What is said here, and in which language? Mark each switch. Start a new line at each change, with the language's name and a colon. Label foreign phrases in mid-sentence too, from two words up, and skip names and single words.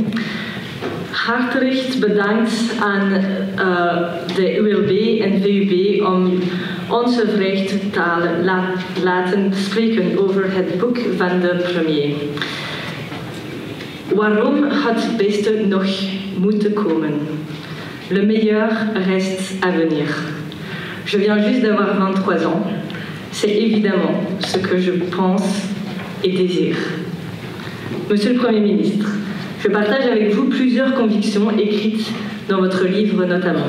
Dutch: Hartelijk bedankt aan de ULB en VUB om onze rechtstalen laten spreken over het boek van de premier. Waarom had het beste nog moeten komen?
French: Le meilleur reste à venir. Je viens juste d'avoir 23 ans. C'est évidemment ce que je pense et désire. Monsieur le Premier ministre, je partage avec vous plusieurs convictions écrites dans votre livre notamment.